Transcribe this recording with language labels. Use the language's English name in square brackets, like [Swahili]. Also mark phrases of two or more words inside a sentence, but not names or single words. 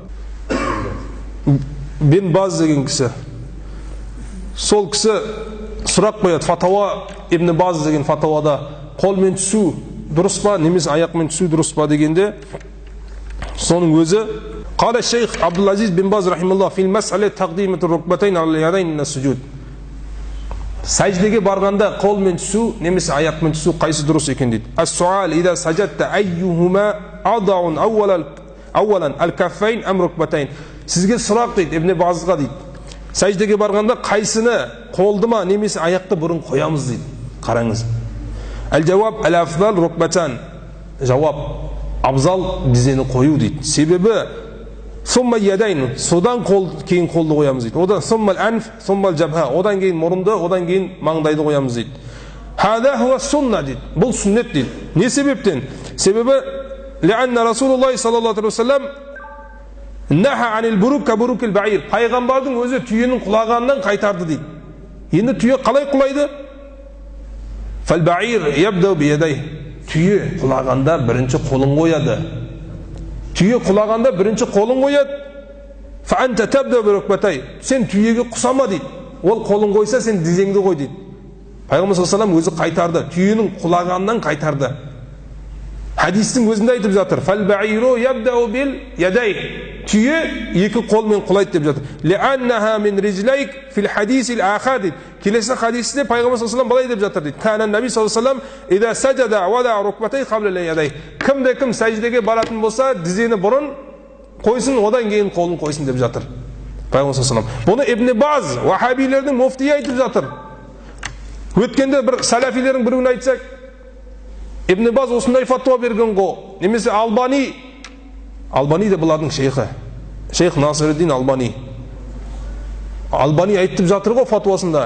[Kazakh] Бен Баз деген кісі. Сол кісі сұрақ қояды, фатауа Ибн Баз деген фатауада қолмен түсу дұрыс па, немесе аяқмен түсу дұрыс па дегенде, соның өзі [Arabic] قال الشيخ عبد العزيز بن باز رحمه الله في المسألة تقديم الركبتين على اليدين من السجود. [Kazakh] Сәждеге барғанда қолмен түсу немесе аяқмен түсу қайсы дұрыс екен дейді. [Arabic] السؤال إذا سجدت أيهما أدعى أولا الكفين أم الركبتين. [Kazakh] Сізге сұрақ дейді Ибн Базға дейді. Сәждеге барғанда қайсыны, қолды ма немесе аяқты бұрын қоямыз дейді. Қараңыз. [Arabic] الجواب الأفضل الركبتان. [Kazakh] Жауап абзал дизені қою дейді. Себебі [Arabic] ثم اليدين, [Kazakh] содан кейін қолды қоямыз дейді. Одан [Arabic] ثم الأنف ثم الجبهة, [Kazakh] одан кейін мұрынды, одан кейін маңдайды қоямыз дейді. [Arabic] هذا هو السنة [Kazakh] дейді. Бұл сүннет дейді. Не себептен? [Arabic] Себебі لأن رسول الله صلى الله عليه وسلم نهى عن البروك كبروك البعير. [Kazakh] Пайғамбардың өзі түйенің құлағанынан қайтарды дейді. Енді түйе қалай құлайды? [Arabic] فالبعير يبدأ بيديه. [Kazakh] Түйе құлағанда бірінші қолын қояды. Түйе құлағанда бірінші қолын қояды. [Arabic] فأنت تبدأ بركبتيك. [Kazakh] Сен түйеге құсама дейді. Ол қолын қойса сен дизеңді қой дейді. Пайғамбар [Arabic] صلى الله عليه وسلم [Kazakh] өзі қайтарды. Түйенің құлағанынан қайтарды. Хадистің өзінде айтып жатыр. [Arabic] فالبعير يبدأ باليدين. [Kazakh] Түйе екі қолмен құлайды деп жатыр. [Arabic] لأنها من رجليك في الحديث الآخر дейді. [Kazakh] Келесі хадисте Пайғамбар [Arabic] صلى الله عليه وسلم [Kazakh] былай деп жатыр дейді. [Arabic] كان النبي صلى الله عليه وسلم إذا سجد وضع ركبتيه قبل يديه. [Kazakh] Кімде-кім сәждеге баратын болса, дизені бұрын қойсын, одан кейін қолын қойсын деп жатыр. [Arabic] Пайғамбар صلى الله عليه وسلم. [Kazakh] Бұны Ибн Баз, вахабилердің муфтиі айтып жатыр. Өткенде бір салафилердің біреуін айтсақ, Ибн Баз осындай фатуа берген ғой. Немесе Албани де бұлардың шейхі. Шейх Насириддин Албани. Албани айтып жатыр ғой фатуасында.